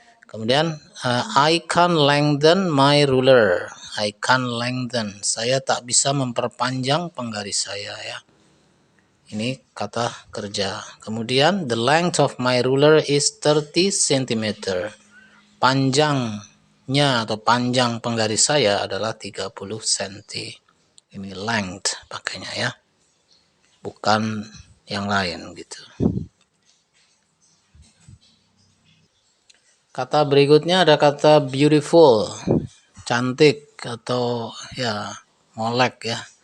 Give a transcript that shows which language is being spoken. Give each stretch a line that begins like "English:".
English: Kemudian I can't lengthen my ruler. I can't lengthen.
Indonesian: Saya tak bisa memperpanjang penggaris saya ya. Ini kata kerja.
English: Kemudian the length of my ruler is 30 cm.
Indonesian: Panjangnya atau panjang penggaris saya adalah 30 cm. Ini length pakainya ya, bukan yang lain gitu. Kata berikutnya ada kata beautiful, cantik atau ya molek ya.